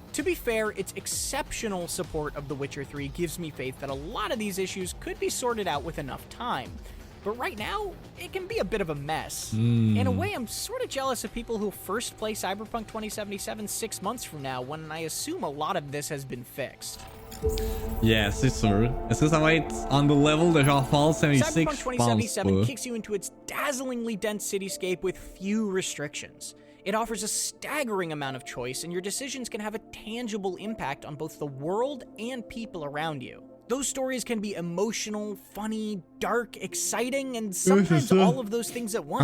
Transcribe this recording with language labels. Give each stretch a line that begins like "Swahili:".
English: To be fair, its exceptional support of The Witcher 3 gives me faith that a lot of these issues could be sorted out with enough time. But right now, it can be a bit of a mess. In a way, I'm sort of jealous of people who first play Cyberpunk 2077 6 months from now, when I assume a lot of this has been fixed.
French: Yeah, c'est sûr. Est-ce que ça va être on the level de genre Fallout 76?
English: Cyberpunk 2077 kicks you into its dazzlingly dense cityscape with few restrictions. It offers a staggering amount of choice, and your decisions can have a tangible impact on both the world and people around you. Those stories can be emotional, funny, dark, exciting, and sometimes all of those things at once.